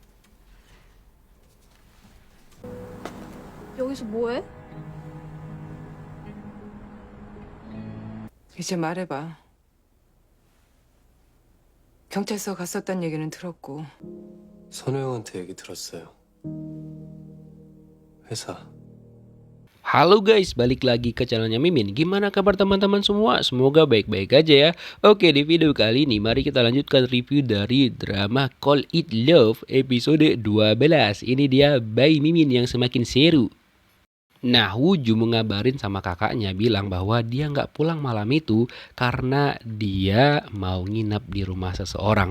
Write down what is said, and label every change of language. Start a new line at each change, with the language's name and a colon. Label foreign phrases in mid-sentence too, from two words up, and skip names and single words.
Korean: 여기서 뭐해? 이제 말해봐. 경찰서 갔었단 얘기는 들었고. 선우 형한테 얘기 들었어요. 회사.
Indonesian: Halo guys, balik lagi ke channelnya Mimin. Gimana kabar teman-teman semua? Semoga baik-baik aja ya. Oke, di video kali ini mari kita lanjutkan review dari drama Call It Love episode 12. Ini dia By Mimin yang semakin seru. Nah, Wooju mengabarin sama kakaknya bilang bahwa dia nggak pulang malam itu karena dia mau nginap di rumah seseorang.